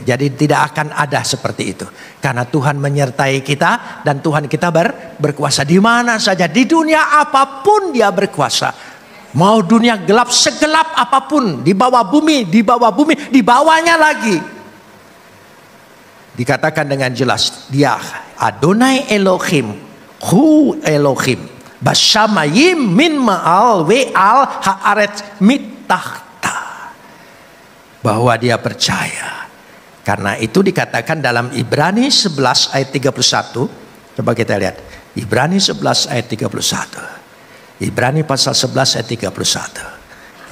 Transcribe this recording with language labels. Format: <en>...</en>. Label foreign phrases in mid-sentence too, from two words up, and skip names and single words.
<id>Jadi tidak akan ada seperti itu. Karena Tuhan menyertai kita. Dan Tuhan kita berkuasa. Di mana saja. Di dunia apapun dia berkuasa. Mau dunia gelap segelap apapun. Di bawah bumi. Di bawah bumi. Di bawahnya lagi. Dikatakan dengan jelas. Dia Adonai Elohim.</id> <he>הוּא אֱלֹהִים. בַּשָּׁמַיִם מִמַּעַל וְעַל הָאָרֶץ מִתָּחַת.</he> <id>Bahwa dia percaya. Karena itu dikatakan dalam Ibrani 11 ayat 31. Coba kita lihat. Ibrani 11 ayat 31. Ibrani pasal 11 ayat 31.</id>